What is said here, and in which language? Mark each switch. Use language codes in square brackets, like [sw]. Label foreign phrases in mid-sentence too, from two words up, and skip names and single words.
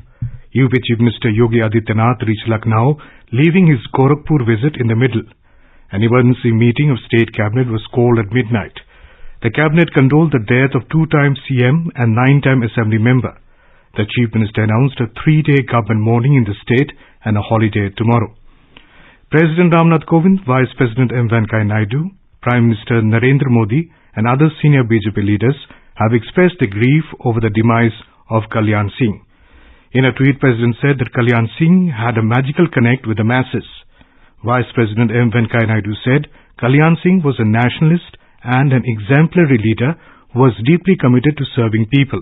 [en] UP Chief Minister Yogi Adityanath reached Lucknow, leaving his Gorakhpur visit in the middle. An emergency meeting of State Cabinet was called at midnight. The Cabinet condoled the death of 2-time CM and 9-time Assembly member. The Chief Minister announced a 3-day government mourning in the state and a holiday tomorrow. President Ramnath Kovind, Vice President M. Venkaiah Naidu, Prime Minister Narendra Modi and other senior BJP leaders have expressed their grief over the demise of Kalyan Singh. In a tweet, President said that Kalyan Singh had a magical connect with the masses. Vice President M. Venkaiah Naidu said Kalyan Singh was a nationalist and an exemplary leader who was deeply committed to serving people.